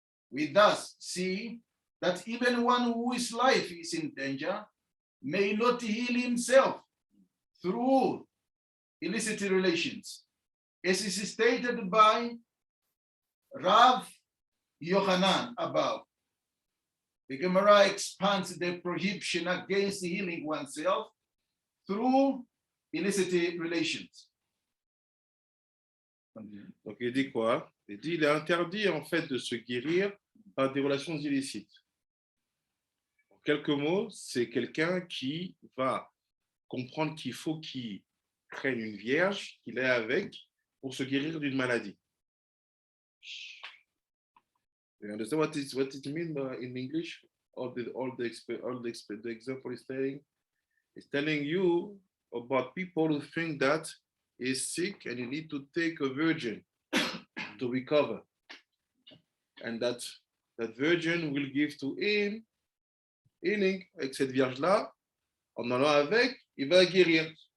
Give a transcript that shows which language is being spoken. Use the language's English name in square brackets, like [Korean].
[English] We thus see that even one whose life is in danger may not heal himself through illicit relations, as is stated by Rav Yochanan above. The Gemara expands the prohibition against healing oneself through illicit relations. [French] Donc il dit quoi? Il dit il est interdit en fait de se guérir par des relations illicites. En quelques mots, c'est quelqu'un qui va comprendre qu'il faut qu'il prenne une vierge, qu'il est avec, pour se guérir d'une maladie. [English] You understand what it means in English? The example is telling you about people who think that is sick and you need to take a virgin to recover, and that virgin will give to him healing. [French] Avec cette vierge là, en allant avec, il va guérir.